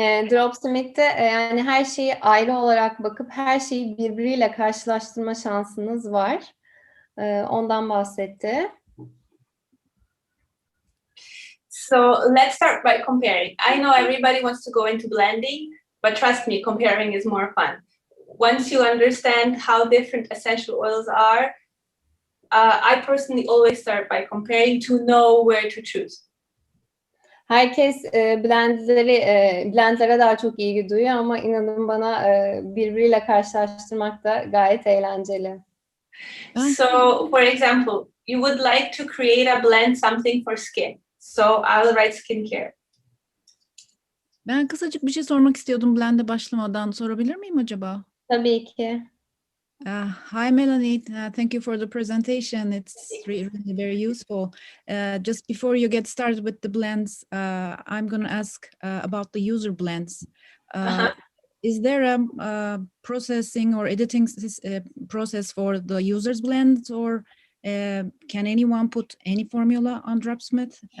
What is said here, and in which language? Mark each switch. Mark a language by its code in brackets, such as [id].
[tr] Dropsmart'te yani her şeyi ayrı olarak bakıp her şeyi birbiriyle karşılaştırma şansınız var. Ondan bahsetti. [en] So let's start by comparing. I know everybody wants to go into blending, but trust me, comparing is more fun. Once you understand how different essential oils are, I personally always start by comparing to know where to choose. [tr] Herkes blendlere daha çok ilgi duyuyor ama inanın bana birbiriyle karşılaştırmak da gayet eğlenceli. [en] So, for example, you would like to create a blend something for skin. So I'll write skincare. [tr] Ben kısacık bir şey sormak istiyordum blend'e başlamadan. Sorabilir miyim acaba? Tabii ki. [en] Hi, Melanie. Thank you for the presentation. It's really very useful. Just before you get started with the blends, I'm going to ask about the user blends. Is there a processing or editing process for the user's blends, or can anyone put any formula on Dropsmart?